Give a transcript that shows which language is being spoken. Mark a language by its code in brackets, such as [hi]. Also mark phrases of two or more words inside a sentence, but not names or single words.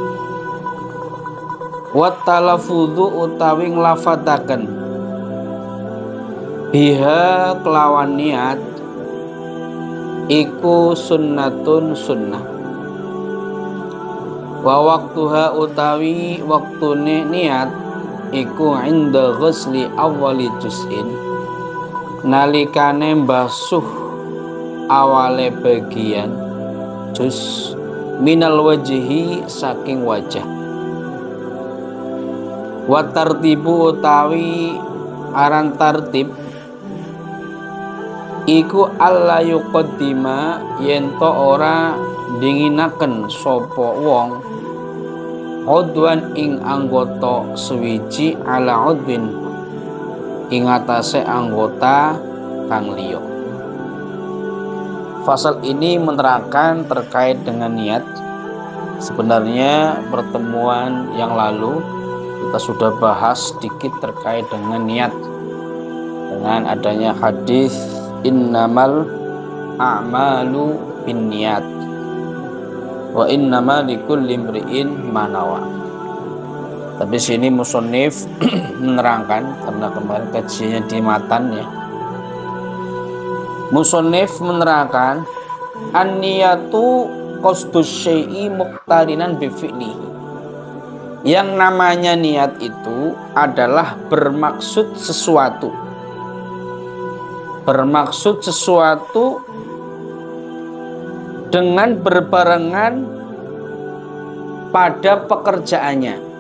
[ar] والتلفظ [jv] utawi nglafataken biha kelawan niat iku sunnatun sunnah, [ar] ووقتها [jv] utawi waktune niat iku [ar] عند غسل أول جزء [jv] nalikane mbasuh awale bagian juz [ar] من الوجه [jv] saking wajah, [ar] والترتيب [jv] utawi aran tartib iku [ar] ألا يقدم [jv] yen to ora dinginaken sapa wong udwan ing anggota suwiji [ar] على عضو [jv] ing atase anggota kang liya. [id] Fasal ini menerangkan terkait dengan niat. Sebenarnya pertemuan yang lalu kita sudah bahas sedikit terkait dengan niat, dengan adanya hadis [ar] إنما الأعمال بالنيات وإنما لكل امرئ ما نوى. [id] Tapi sini musannif menerangkan, karena kemarin kajiannya di matan ya, musannif menerangkan [ar] النية قصد الشيء مقترنا بفعله. [id] Yang namanya niat itu adalah bermaksud sesuatu. Bermaksud sesuatu dengan berbarengan pada pekerjaannya.